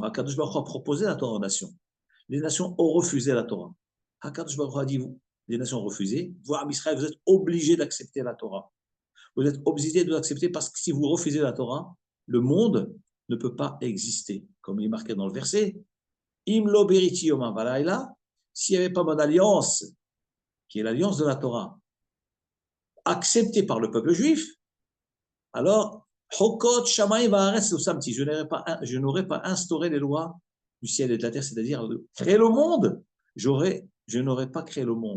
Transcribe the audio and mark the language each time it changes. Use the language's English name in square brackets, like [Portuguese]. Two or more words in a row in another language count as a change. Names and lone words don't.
[Hebrew] הקדוש ברוך הוא [French] a proposé la Torah aux nations. Les nations ont refusé la Torah. [Hebrew] הקדוש ברוך הוא [French] a dit, vous, les nations ont refusé. Vous, à Israël, vous êtes obligés d'accepter la Torah. Vous êtes obligés de l'accepter parce que si vous refusez la Torah, le monde ne peut pas exister. Comme il est marqué dans le verset, [Hebrew] אם לא בריתי יומם ולילה, [French] s'il n'y avait pas mon alliance, qui est l'alliance de la Torah, acceptée par le peuple juif, alors, [Hebrew] חוקות שמים וארץ שמתי, [French] je n'aurais pas instauré les lois du ciel et de la terre, c'est-à-dire de créer le monde. Je n'aurais pas créé le monde.